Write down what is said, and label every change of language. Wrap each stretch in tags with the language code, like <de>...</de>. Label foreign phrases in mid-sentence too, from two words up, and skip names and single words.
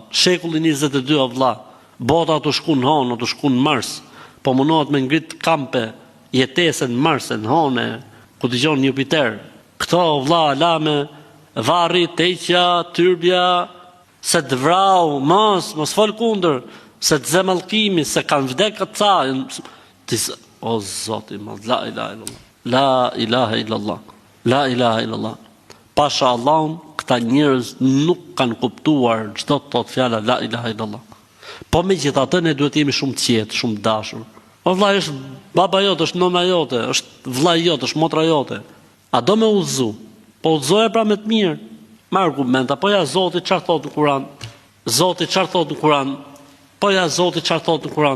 <sq>Shekulli 22 o vlla, bota të shkon honë, të shkon Mars, po mundohet me ngrit kampe, jetese në Mars, në honë, ku dëgjon Jupiter. Këto o vlla lame, varri, teqja, tyrbja, se të vrau, mos fol kundër, se të zemallkimi, se kanë vdekë ca. O Zoti,</sq> <ar>لا إله إلا الله. لا إله إلا الله. لا إله إلا الله.</ar> <sq>Pasha Allahun, këta njerëz nuk kanë kuptuar çdo të thotë fjala</sq> <ar>لا إله إلا الله.</ar> <sq>Po megjithatë ne duhet jemi shumë të qetë, shumë të dashur. O vllai, është baba jote, është nëna jote, është vllai jote, është motra jote. A do me udhëzu? Po udhëzoje pra me të mirë, me argumenta. Po ja Zoti çfarë thotë në Kur'an? Zoti çfarë thotë në Kur'an? Po ja Zoti çfarë thotë në Kur'an?</sq>